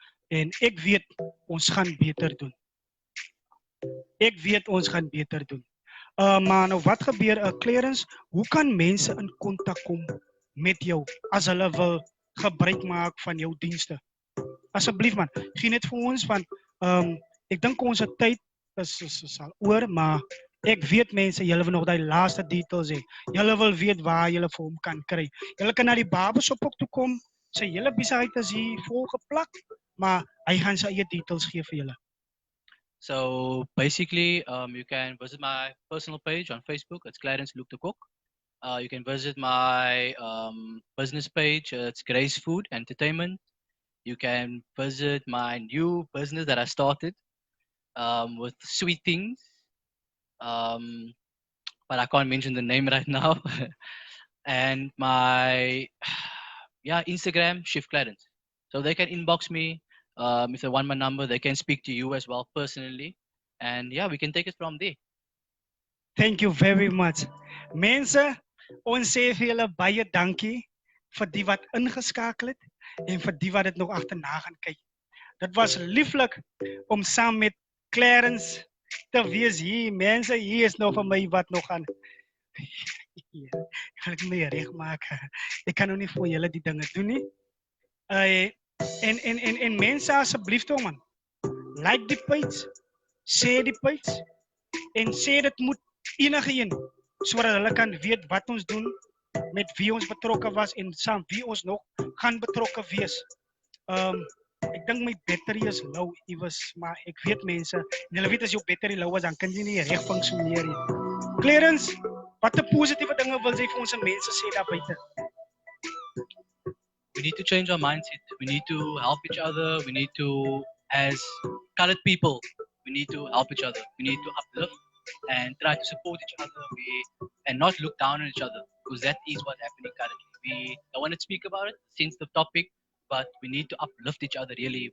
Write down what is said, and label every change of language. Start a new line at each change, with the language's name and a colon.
Afrikaans: En ek weet ons gaan beter doen. Ek weet ons gaan beter doen. Maar nou wat gebeur, Clarence, hoe kan mense in kontak kom met jou as hulle wil gebruik maak van jou dienste? Asseblief man, gee net vir ons want ek dink ons tyd is al oor, maar ek weet mense, julle wil nog die laaste details hê. Julle wil weet waar julle vir hom kan kry. Julle kan na die Barbershop ook toe kom. Sy hele besigheid is hier volgeplak, maar hy gaan sy eie details gee vir julle.
English: So basically, you can visit my personal page on Facebook. It's Clarence Luke the Cook. You can visit my business page. It's Grace Food Entertainment. You can visit my new business that I started with Sweet Things. But I can't mention the name right now. And my Instagram, Chef Clarence. So they can inbox me. If they want my number, they can speak to you as well personally. And yeah, we can take it from there. Thank you very much.
Afrikaans: Mense, ons sê vir julle baie dankie vir die wat ingeskakel het en vir die wat dit nog agterna gaan kyk. Dit was lieflik om saam met Clarence te wees hier. Mense, hier is nog vir my wat nog gaan Ja, ek wil my reg maak. Ek kan nou nie vir julle die dinge doen nie. En mense asseblief toe man. Like die page, share die page en sê dit moet enige een sodat hulle kan weet wat ons doen, met wie ons betrokke was en saam wie ons nog gaan betrokke wees. Ek dink my battery is low iewers, maar ek weet mense, en hulle weet as jou battery low is, dan kan jy nie reg funksioneer nie. Clarence, wat 'n positiewe dinge wil jy vir ons mense sê daar buite?
English: We need to change our mindset. We need to help each other. We need to, as colored people, we need to help each other. We need to uplift and try to support each other. And not look down on each other, because that is what's happening currently. We don't want to speak about it, sensitive topic, but we need to uplift each other really.